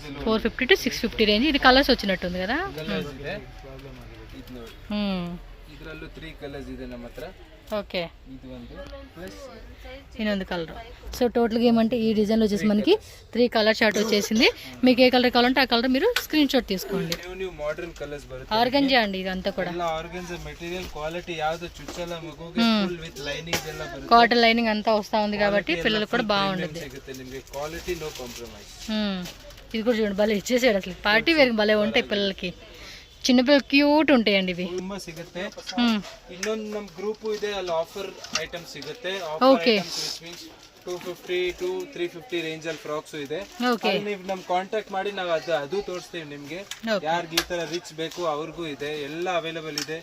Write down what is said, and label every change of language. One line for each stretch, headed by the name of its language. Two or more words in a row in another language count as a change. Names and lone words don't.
Telugu: 450 to 650 రేంజ్. ఇది కలర్స్ వచ్చినట్టుంది కదా.
Kannada: ಇದರಲ್ಲೂ 3 ಕಲರ್ಸ್ ಇದೆ ನಮ್ಮ ಹತ್ರ.
Telugu: ఓకే,
Kannada: ಇದು ಒಂದು ಪ್ಲಸ್ ಇನ್ನೊಂದು కలర్.
Telugu: సో టోటల్గా ఏమంటే ఈ డిజైన్లో వచ్చేసి మనకి 3
English: colour chart
Telugu: వచ్చేసింది. మీకు ఏ కలర్ కావాలంటే ఆ కలర్ మీరు
English: screen shot
Telugu: తీసుకోండి.
English: new modern colours
Kannada: ಬರುತ್ತೆ.
Telugu: ಆರ್ಗಂಜಾ ಅಂడి ఇదంతా కూడా.
Kannada: ಎಲ್ಲ
English: organza material quality
Kannada: ಯಾವುದು ಚುಚ್ಚಲ್ಲ, ಮಗುಗೆ
English: full with lining
Kannada: ಎಲ್ಲ ಬರುತ್ತೆ.
English: cotton lining
Telugu: అంతా వస్తా ఉంది కాబట్టి పిల్లలకు కూడా బాగుంటుంది.
Kannada: ಸಿಗುತ್ತೆ ನಿಮಗೆ,
English: quality no compromise.
Telugu: ఇది కూడా చూడండి, భలే ఇచ్చేసాడు అసలు.
English: party wear
Telugu: భలే ఉంటాయి పిల్లలకి, చిన్నపిల్లలు క్యూట్ ఉంటాయండి ఇవి.
Kannada: ತುಂಬಾ ಸಿಗುತ್ತೆ. ಇನ್ನೊಂದು ನಮ್ಮ ಗ್ರೂಪ್ ಇದೆ, ಅಲ್ಲಿ
English: offer items
Kannada: ಸಿಗುತ್ತೆ. ಓಕೆ, 250 to 350 ರೇಂಜ್ ಅಲ್ಲಿ ಫ್ರಾಕ್ಸ್ ಇದೆ. ಓಕೆ, ನೀವು ನಮ್ ಕಾಂಟ್ಯಾಕ್ಟ್ ಮಾಡಿ ನಾವು ಅದು ತೋರಿಸ್ತೀವಿ ನಿಮ್ಗೆ. ಯಾರಿಗೆ ಈ ತರ ರಿಚ್ ಬೇಕು ಅವ್ರಿಗೂ ಇದೆ, ಎಲ್ಲ ಅವೈಲೇಬಲ್ ಇದೆ.